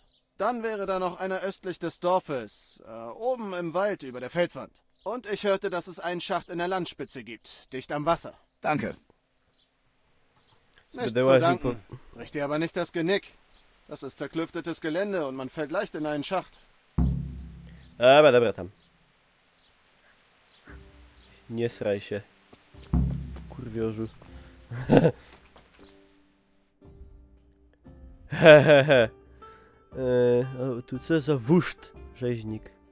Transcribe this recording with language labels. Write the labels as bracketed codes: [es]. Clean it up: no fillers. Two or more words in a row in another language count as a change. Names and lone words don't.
[de] Dann wäre da noch einer östlich des Dorfes, oben im Wald über der Felswand. Und ich hörte, dass es einen Schacht in der Landspitze gibt, dicht am Wasser. Danke. Nichts zu danken. Bricht dir aber nicht das Genick. Das ist zerklüftetes Gelände und man fällt leicht in einen Schacht. [pl] Dobra tam. Nie sraj się. Kurwiorzu. Hehehe. Tu co za wuszt, rzeźnik.